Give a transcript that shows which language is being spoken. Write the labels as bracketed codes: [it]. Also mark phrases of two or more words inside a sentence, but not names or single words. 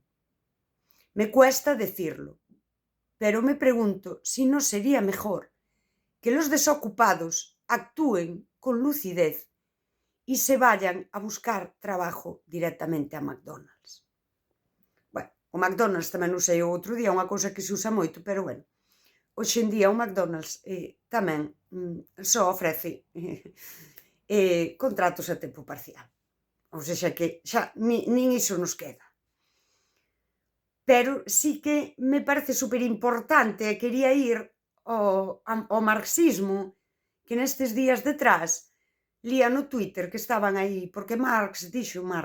[es] Me cuesta decirlo, pero me pregunto si no sería mejor que los desocupados actúen con lucidez y se vayan a buscar trabajo directamente a McDonald's". [gl] Bueno, o McDonald's tamén usei o outro día, unha cousa que se usa moito, pero bueno, hoxe en día o McDonald's tamén só ofrece contratos a tempo parcial, ou sexa que xa nin iso nos queda. Pero sí que me parece superimportante e quería ir ao marxismo que nestes días detrás lía no Twitter que estaban aí, porque Marx dixo.